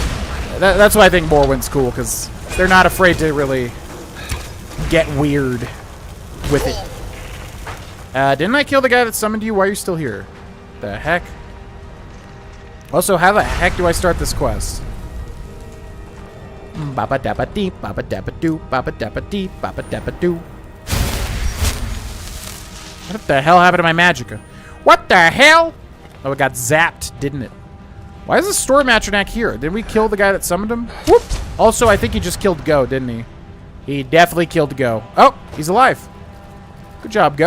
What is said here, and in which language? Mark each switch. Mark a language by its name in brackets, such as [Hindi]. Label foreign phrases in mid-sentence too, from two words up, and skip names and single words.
[English] That's why I think Morrowind's cool, because they're not afraid to really get weird with it. Didn't I kill the guy that summoned you? Why are you still here? The heck? Also, how the heck do I start this quest? Baba dabba dee, baba dabba doo, baba dabba dee, baba dabba doo. What the hell happened to my magicka? What the hell? Oh, it got zapped, didn't it? Why is the Storm Atronak here? Did we kill the guy that summoned him? Whoop! Also, I think he just killed Go, didn't he? He definitely killed Go. Oh, he's alive. Good job, Go.